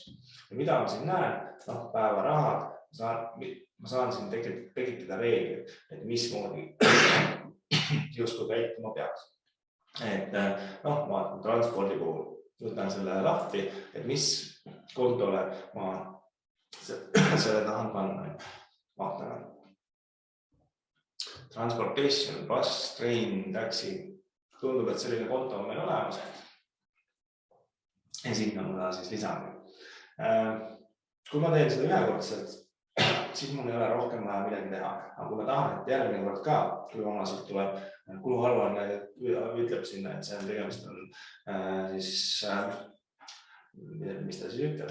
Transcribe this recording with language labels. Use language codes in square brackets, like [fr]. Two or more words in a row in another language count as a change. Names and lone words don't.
[et] Ja mida ma siin näen, päevarahad, ma saan siin tekitada reeglid, et mismoodi justkui käituma peaks. Et vaatan transpordi puhul. Võtan selle lahti, et mis kontole ma selle tahan panna. Vaatame. [en] Transportation, bus, train, taxi. [et] Tundub, et selline konto on meil olemas. Ja sinna ma siis lisan. Kui ma teen seda ühekordselt, siis mul ei ole rohkem vaja midagi teha. Aga kui ma tahan, et järgmine kord ka, kui omasilt tuleb kuluaruanne ütleb sinna, et see on tegemist on siis, mis ta siis ütleb?